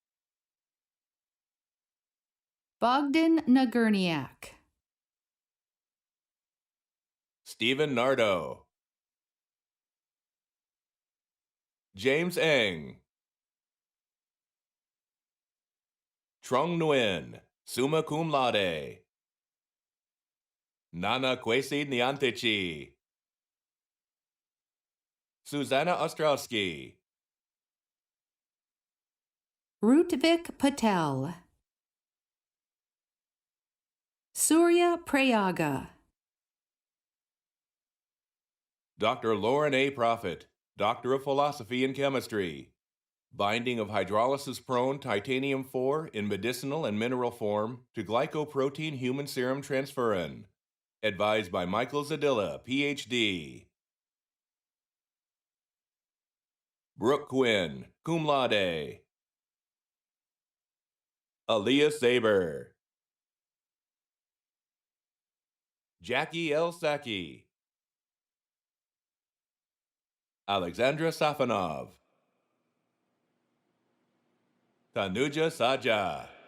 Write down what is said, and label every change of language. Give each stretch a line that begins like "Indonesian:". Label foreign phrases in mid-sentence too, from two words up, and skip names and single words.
English: Bogdan Nagurniak. Stephen Nardo. James Eng. Trung Nguyen, summa cum laude. Nana Kwesi Nyantichi. Susanna Ostrowski. Rutvik Patel. Surya Prayaga. Dr. Lauren A. Prophet, Doctor of Philosophy and Chemistry. Binding of hydrolysis-prone titanium-4 in medicinal and mineral form to glycoprotein human serum transferrin. Advised by Michael Zadilla, Ph.D. Brooke Quinn, cum laude. Aaliyah Saber. Jackie L. Saki. Alexandra Safanov. Tanuja Saja.